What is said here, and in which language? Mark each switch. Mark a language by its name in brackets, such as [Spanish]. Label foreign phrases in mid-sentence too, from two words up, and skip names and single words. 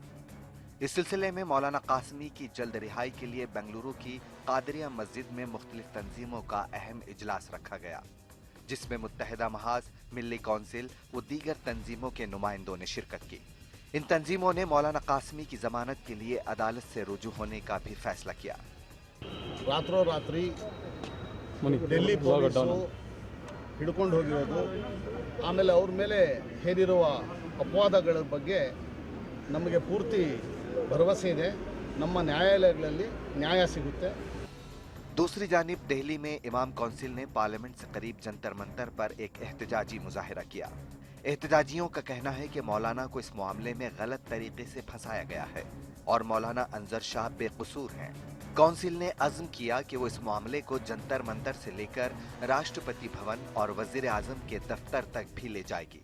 [Urdu] اس سلسلے میں مولانا قاسمی کی جلد رہائی کے لیے بنگلورو کی قادریہ مسجد میں مختلف تنظیموں کا اہم اجلاس رکھا گیا. جس میں متحدہ محاذ، ملی کونسل و دیگر تنظیموں کے نمائندوں نے شرکت کی. ان تنظیموں نے مولانا قاسمی کی ضمانت کے لیے عدالت سے رجوع ہونے کا بھی فیصلہ کیا. [Kannada] ರಾತ್ರೋರಾತ್ರಿ ಡೆಲ್ಲಿ ಪೊಲೀಸರು ಹಿಡ್ಕೊಂಡು ಹೋಗಿರೋದು, ಆಮೇಲೆ ಅವ್ರ ಮೇಲೆ ಹೇರಿರುವ ಅಪವಾದಗಳ ಬಗ್ಗೆ ನಮಗೆ ಪೂರ್ತಿ ಭರವಸೆ ಇದೆ, ನಮ್ಮ ನ್ಯಾಯಾಲಯಗಳಲ್ಲಿ ನ್ಯಾಯ ಸಿಗುತ್ತೆ। [Urdu] دوسری جانب دہلی میں امام کونسل نے پارلیمنٹ سے قریب جنتر منتر پر ایک احتجاجی مظاہرہ کیا. احتجاجیوں کا کہنا ہے کہ مولانا کو اس معاملے میں غلط طریقے سے پھنسایا گیا ہے اور مولانا انظر شاہ بے قصور ہیں. کونسل نے عزم کیا کہ وہ اس معاملے کو جنتر منتر سے لے کر راشٹرپتی بھون اور وزیر اعظم کے دفتر تک بھی لے جائے گی.